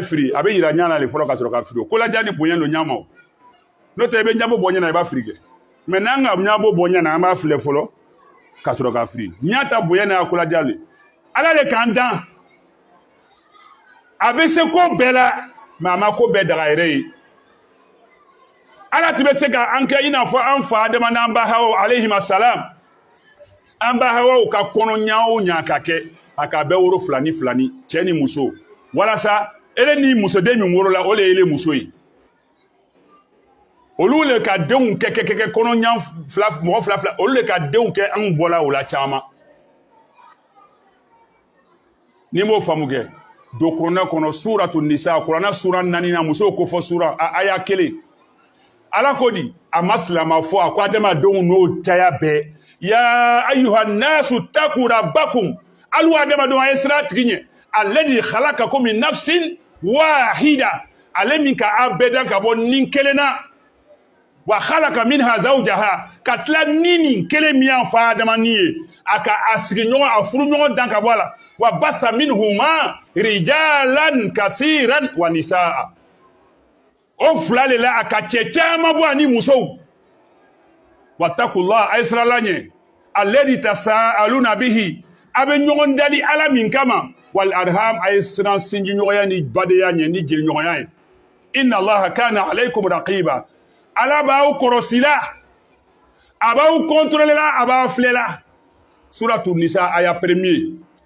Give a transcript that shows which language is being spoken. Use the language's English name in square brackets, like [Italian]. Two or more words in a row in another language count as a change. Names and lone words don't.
[Bambara] firi a bɛ yira ɲana le fɔlɔ ka sɔrɔ ka firi o kolaja ni bonya don ɲama o n'o tɛ i bɛ ɲabo bɔ ɲana i b'a firi kɛ mais n'an ka ɲabo bɔ ɲana an b'a filɛ fɔlɔ ka sɔrɔ ka firi ɲa ta bonya n'a kolaja le ala le k'an dan a bɛ se ko bɛɛ la mais a ma ko bɛɛ daga yɛrɛ ye ala tɛ bɛ se ka an kɛ i n'a fɔ an fa adama n'an ba hawa [Arabic] عليهما السلام [Bambara] an ba hawa ka kɔnɔ ɲa o ɲa ka kɛ a ka bɛɛ woro filani filani cɛ ni muso walasa ele ni musoden min worola o le ye ele muso ye olu le ka denw kɛ kɔnɔ ɲa mɔgɔ fila olu le ka denw kɛ an bɔla o la caman ni m'o faamu kɛ don kuranɛ kɔnɔ [Arabic] سورة النساء [Bambara] kuranɛ sura 4 na musow ko fɔ sura aya 1 ala ko di a ma silama fɔ a ko adamadenw n'o caya bɛɛ [Arabic] يا أيها الناس اتقوا ربكم [Bambara] alu adamadenw a ye sira tigi ɲɛ [Arabic] الذي خلقكم من نفس واحدة [Bambara] ale min ka a bɛɛ dan ka bɔ nin kelen na [Arabic] وخلق منها زوجها [Bambara] ka tila nin kelen min y'an fa adama ni ye a ka a sigi ɲɔgɔn a furu ɲɔgɔn dan ka bɔ a la [Arabic] وبث منهما رجالا كثيرا ونساء [Bambara] o fila de la a ka cɛ caman bɔ ani musow wattakullah a ye sirala ɲɛ [Arabic] الذي تساءلون به [Bambara] a bɛ ɲɔgɔn dali ala min kama [Arabic] والأرحام [Bambara] a ye siran sinji ɲɔgɔnya ni badenya ɲɛ ni jeli ɲɔgɔnya ye [Arabic] إن الله كان عليكم رقيبا [Bambara] ala b'aw kɔrɔsila a b'aw contrôlela a b'aw filela [Arabic] سورة النساء [Bambara] aya 1